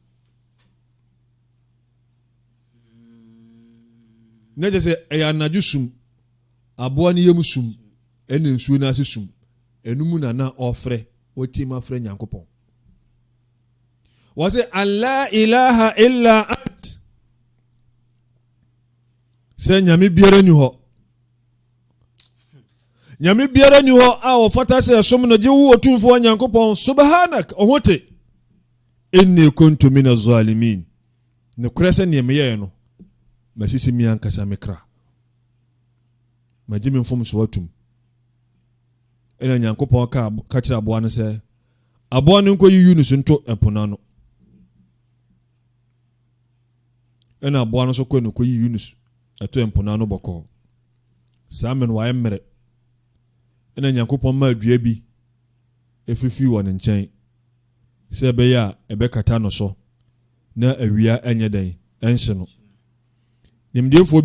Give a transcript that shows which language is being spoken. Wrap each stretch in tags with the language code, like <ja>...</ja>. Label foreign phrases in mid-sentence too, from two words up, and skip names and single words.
<ak>na kyɛ sɛ ɛyɛ anadwo sum aboa no yam sum ɛna nsuo no ase sum ɛno mu na ɔfrɛ wɔteɛ mu afrɛ Nyankopɔn wɔsɛ</ak> <ar>ألا إله إلا أنت</ar> <ak>sɛ nyame biara ni hɔ a wɔfata sɛ ɛsom no gye wo otumfoɔ Nyankopɔn subhanak ɔhote</ak> <ar>إني كنت من الظالمين</ar> <ak>ne korɛ sɛ nea meyɛɛ no masisi mi ankasa mekra magye me mfom so atum ɛna Nyankopɔn ka kyerɛ aboa no sɛ aboa no nkɔ yi Yunus nto ɛpona no ɛna aboa no so kɔ no kɔ yi Yunus ɛto ɛmpona no bɔkɔ saa mɛ no wayɛ mmerɛ ɛna Nyankopɔn ma adua bi efifi wɔ ne nkyɛn sɛ ɛbɛyɛ a ɛbɛkata no so na awia ɛnyɛ dɛn ɛnhye no nimdefoɔ bi</ak>